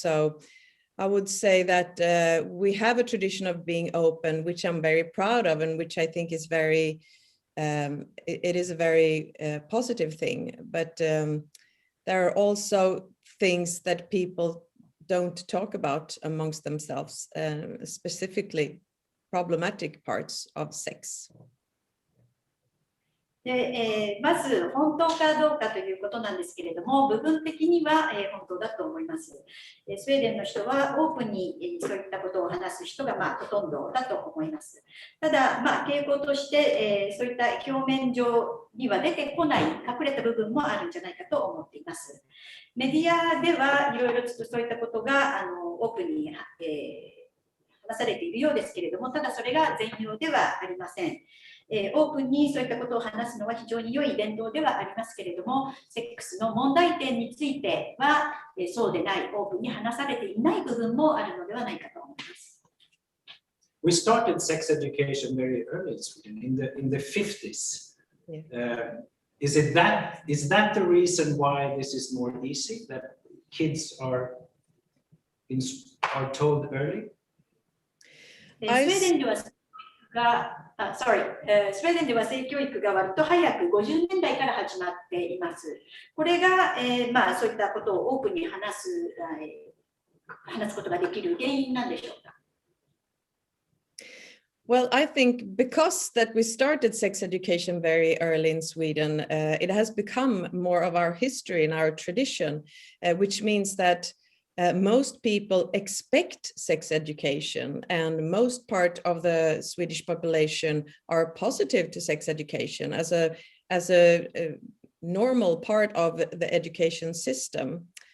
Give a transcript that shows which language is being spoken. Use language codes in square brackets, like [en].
[en] So I would say that we have a tradition of being open, which I'm very proud of, and which I think is very, it is a very positive thing. But there are also things that people don't talk about amongst themselves, specifically problematic parts of sex. [ja] でまず本当かどうかということなんですけれども、部分的には本当だと思います。スウェーデンの人はオープンにそういったことを話す人がほとんどだと思います。ただ、傾向としてそういった表面上には出てこない隠れた部分もあるんじゃないかと思っています。メディアではいろいろとそういったことがオープンに話されているようですけれども、ただそれが全容ではありません。オープンにそういったことを話すのは非常に良い伝統ではありますけれども、セックスの問題点についてはそうでない、オープンに話されていない部分もあるのではないかと思います。 [en] We started sex education very early in Sweden, in the 50s. Yeah. Is that the reason why this is more easy, that kids are told early? [ja] スウェーデンではスウェーデンでは性教育が割と早く50年代から始まっています。これが、そういったことをオープンに話すことができる原因なんでしょうか。 [en] Well, I think because that we started sex education very early in Sweden, it has become more of our history and our tradition, which means that most people expect sex education, and most part of the Swedish population are positive to sex education as a normal part of the education system.